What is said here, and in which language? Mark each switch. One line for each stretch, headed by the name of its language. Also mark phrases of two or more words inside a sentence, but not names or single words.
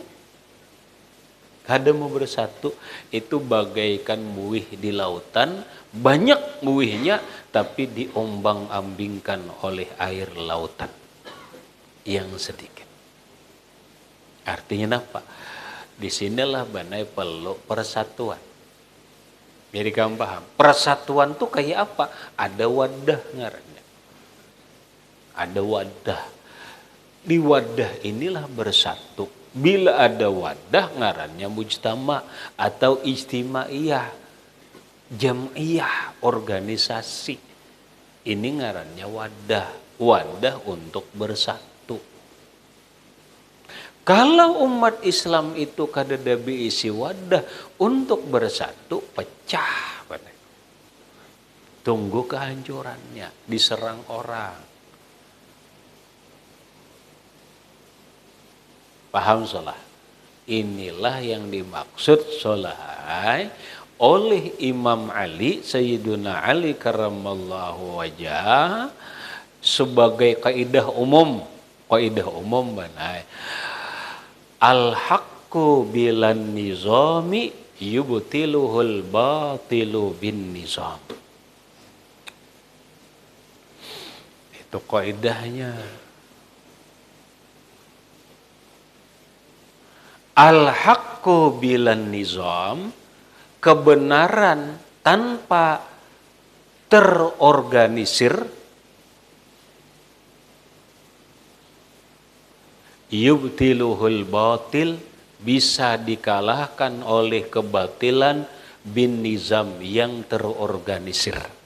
Banjar: Kada mau bersatu, itu bagaikan buih di lautan, banyak buihnya, tapi diombang-ambingkan oleh air lautan yang sedikit.
Indonesian: Artinya apa?
Banjar: Disinilah banai perlu persatuan.
Indonesian: Jadi kamu paham, persatuan tuh kayak apa?
Banjar: Ada wadah ngarannya. Ada wadah.
Indonesian: Di wadah inilah bersatu.
Banjar: Bila ada wadah ngarannya mujtama atau istimaiyah, jam'iyah, organisasi. Ini ngarannya wadah. Wadah untuk bersatu. Kalau umat Islam itu kadada isi wadah untuk bersatu, pecah.
Indonesian: Tunggu kehancurannya, diserang orang. Paham salah? Inilah yang dimaksud solahai oleh Imam Ali, Sayyiduna Ali
Arabic: كرم الله وجه,
Indonesian: sebagai kaidah umum.
Banjar: Kaidah umum banai.
Arabic: الحق بلا نظام يبطله الباطل بالنظام.
Indonesian: Itu kaidahnya.
Arabic: الحق بلا نظام,
Indonesian: kebenaran tanpa terorganisir,
Arabic: يبطله الباطل,
Indonesian: bisa dikalahkan oleh kebatilan
Arabic: بالنظام
Indonesian: yang terorganisir.